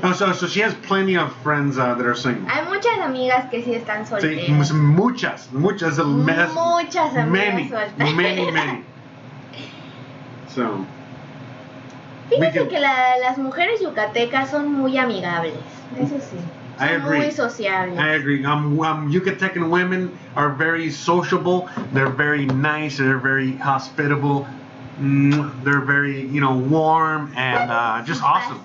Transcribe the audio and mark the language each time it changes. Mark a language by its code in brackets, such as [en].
[en] Oh, so she has plenty of friends that are single. [es] Hay muchas amigas que sí están solteras. Sí, muchas. Muchas amigas solteras. [en] Many. So. [es] Fíjense que las mujeres yucatecas son muy amigables. Eso sí. [en] I agree. [es] Muy sociables. [en] I agree. Yucatecan women are very sociable. They're very nice. They're very hospitable. They're very, warm and just awesome.